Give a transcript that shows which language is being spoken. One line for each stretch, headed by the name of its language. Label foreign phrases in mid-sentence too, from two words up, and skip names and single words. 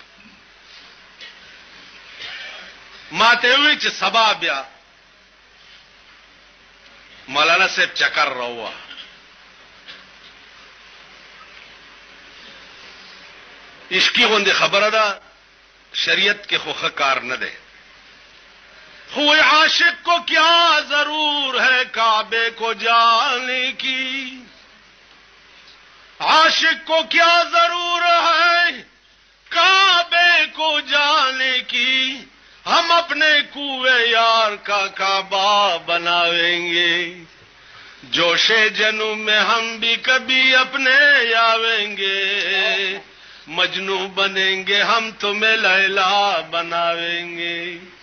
Pashto: ما ته وی چې سبا بیا مولانا صاحب چکر راوه اسکی غوندې خبره ده شریعت کې خوخه کار نه ده خوئے
Urdu: عاشق کو کیا ضرور ہے کعبے کو جانے کی عاشق کو کیا ضرور ہے کعبے کو جانے کی ہم اپنے کوئے یار کا کعبہ بناویں گے جوش جنوں میں ہم بھی کبھی اپنے آویں گے مجنو بنیں گے ہم تمہیں لیلا بناویں گے